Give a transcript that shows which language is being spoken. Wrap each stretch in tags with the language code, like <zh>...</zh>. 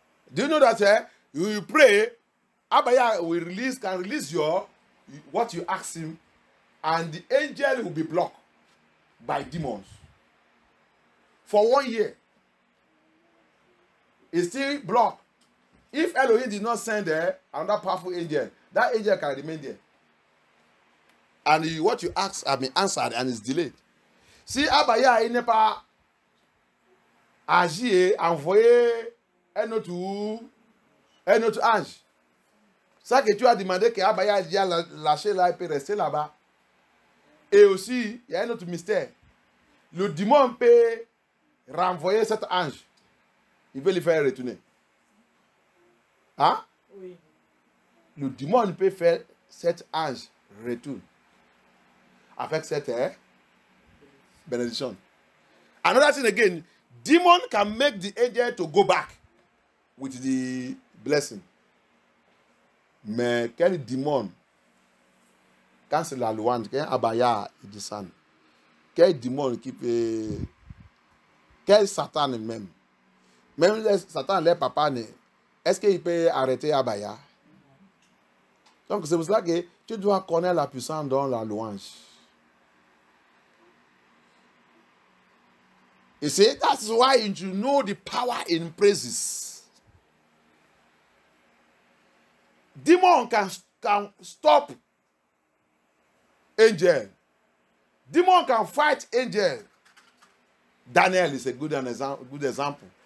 <en>Do you know that you pray, Abaya can release what you ask him, and the angel will be blocked by demons for 1 year. It's still blocked. If Elohim did not send another powerful angel, that angel can remain there. And what you ask has been answered and is delayed.</en> <fr>Si Abaya il n'est pas agi, envoyé un autre ange. Ça que tu as demandé que Abaya a lâché là, il peut rester là-bas. Et aussi, il y a un autre mystère. Le démon peut renvoyer cet ange. Il veut le faire retourner. Hein? Oui. Le démon peut faire cet ange retourner. Avec cette benediction.</fr> <en>Another thing again, demon can make the angel to go back with the blessing.</en> <fr>Mais quel démon, quand c'est la louange, quand Abaya il descend, quel démon qui peut, quel Satan même Satan, les papas, est-ce qu'il peut arrêter Abaya? Donc c'est pour cela que tu dois connaître la puissance dans la louange.</fr> <en>You see, that's why you know the power in praises. Demon can stop angel. Demon can fight angel. Daniel is a good example.</en>